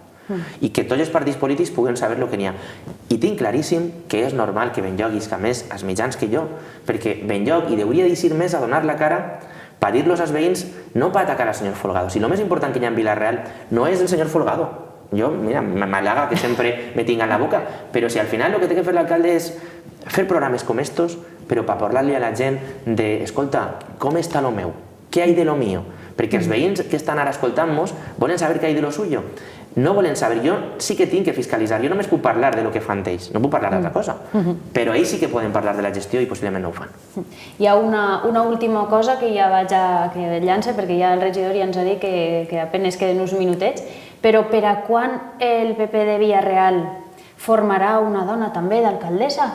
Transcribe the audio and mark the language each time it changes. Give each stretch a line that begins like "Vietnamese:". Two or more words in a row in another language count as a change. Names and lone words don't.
Catalan: i que tots els partits polítics puguen saber el que n'hi ha. I tinc claríssim que és normal que Benlloc isca més als mitjans que jo, perquè Benlloc hi hauria d'eixir més a donar la cara per dir-los als veïns, no per atacar al senyor Folgado. Si el més important que hi ha en Vila-real no és el senyor Folgado. Jo, mira, m'halaga que sempre me tinga en la boca, però si al final el que té que fer l'alcalde és fer programes com estos, però per parlar-li a la gent de, escolta, com està lo meu?
Spanish: Què hay de lo mío?
Catalan: Perquè els veïns que estan ara escoltant-nos volen saber què
Spanish: hay de lo suyo.
Catalan: No volen saber, jo sí que tinc que fiscalitzar, jo només puc parlar de lo que fan ells, no puc parlar d'altra cosa, però ells sí que poden parlar de la gestió i possiblement no ho fan. Hi ha una última cosa que ja vaig a que llança, perquè ja el regidor ja ens ha dit que apenas queden uns minutets, però per a quan el PP de Vila-real formarà una dona també d'alcaldessa?